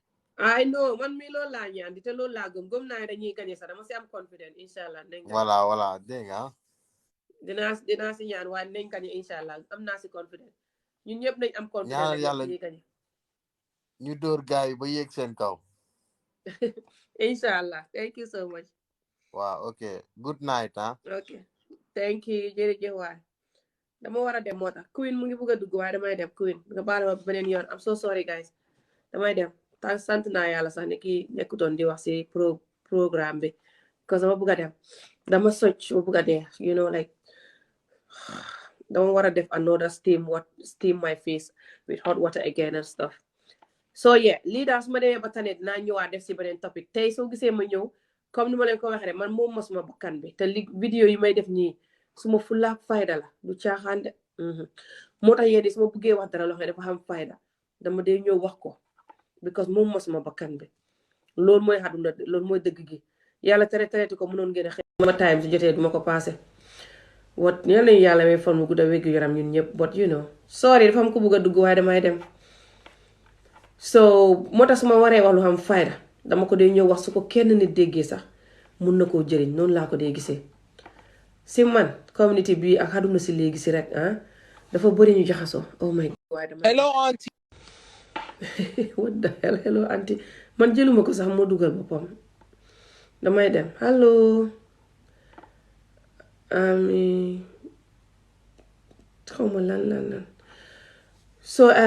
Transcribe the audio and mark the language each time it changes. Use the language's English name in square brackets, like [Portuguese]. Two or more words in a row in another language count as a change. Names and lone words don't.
[Wolof] ay non man mi loolu laa ñaan di te loolu laa gëm naa dañuy gagné sax dama si am confidence [Arabic] إن شاء الله [Wolof] voilà dégg nga dinaa si ñaan waaye nañ gagné [Arabic] إن شاء الله [Wolof] am naa si confidence ñun ñëpp nañ am confidence ñaan yàlla ñu dóor gars yi ba yéeg seen kaw [Arabic] إن شاء الله [English] thank you so much [Wolof] waaw ok [English] good night [Wolof] ok [English] thank you [Wolof] jërëjëf waay dama war a dem moo tax Queen mu ngi bëgg a dugg waaye damay dem Queen nga baal ma beneen yoon [English] I'm so sorry guys [Wolof] damay dem sant naa yàlla sax ne kii nekkutoon di wax si programme bi parce que dama bëgg a dem dama socc ma bëgg a dee [English] you know like [Wolof] dama war a def [English] another steam my face with hot water again and stuff so yeah [Wolof] lii daal su ma demee ba tane dinaa ñëwaat def si beneen topic tey soo gisee ma ñëw comme ni ma leen ko waxee man moom ma suma bakkan bi te vidéo yi may def nii suma fulaak fayda la du caaxaan de moo tax yéen su ma bëggee wax dara loo xam ne dafa xam fayda dama dee ñëw wax ko because moom ma suma bakkan bi loolu mooy àdduna loolu mooy dëgg gi yàlla tere ko mënoon ngeen a xëy ma time si jotee duma ko passé wat yal nañu yàlla may fan mu gudda wéggu yaram ñun ñëpp [English] but you know sorry [Wolof] dafa am ko bëgg a dugg waaye damay dem so moo tax su ma waree wax lu xam fayda dama ko dee ñëw wax su ko kenn nit déggee sax mun na koo jëriñ noonu laa ko dee gisee si man community bi ak àdduna si léegi si rek dafa bëri ñu jaxasoo [English] oh my god [Wolof] waaye damay [English] hello auntie what the hell hello auntie [Wolof] man jëluma ko sax moo dugal boppam damay dem hello xawma lan so